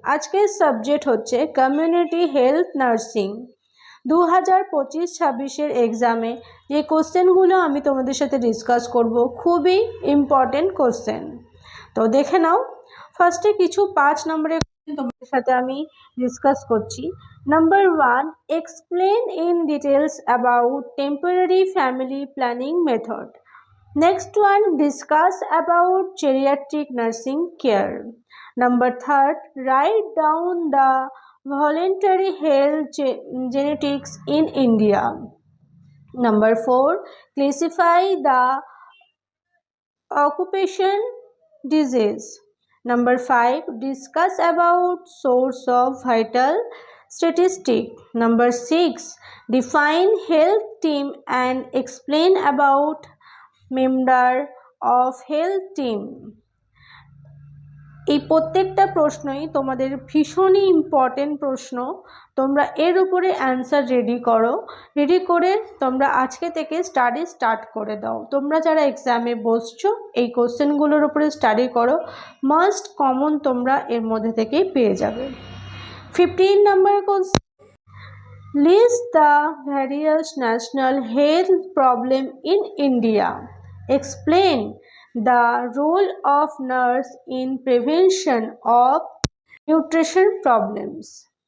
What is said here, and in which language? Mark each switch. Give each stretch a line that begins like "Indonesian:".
Bangla: আজকের সাবজেক্ট হচ্ছে community health nursing. 2025-26 এক্সামে যে কোশ্চেনগুলো আমি তোমাদের সাথে ডিসকাস করব খুবই ইম্পর্টেন্ট কোশ্চেন। তো দেখে নাও। ফার্স্টে কিছু 5 নম্বরের তোমাদের সাথে আমি ডিসকাস করছি।
English: Number 1, explain in details about temporary family planning method. Next one, discuss about geriatric nursing care. Number 3, write down the voluntary health genetics in India. Number 4, classify the occupation disease. Number 5, discuss about source of vital statistic. Number 6, define health team and explain about member of health team.
Bangla: এই প্রত্যেকটা প্রশ্নই তোমাদের ভীষণই important প্রশ্ন। তোমরা এর উপরে answer ready করে তোমরা আজকে থেকে স্টার্ট করে দাও। তোমরা যারা এক্সামে বসছো এই কোশ্চেনগুলোর উপরে স্টাডি করো, মাস্ট কমন তোমরা এর মধ্যে থেকেই পেয়ে যাবে।
English: 15 number question, list the various national health problem in India. Explain the role of nurse in prevention of nutrition problems.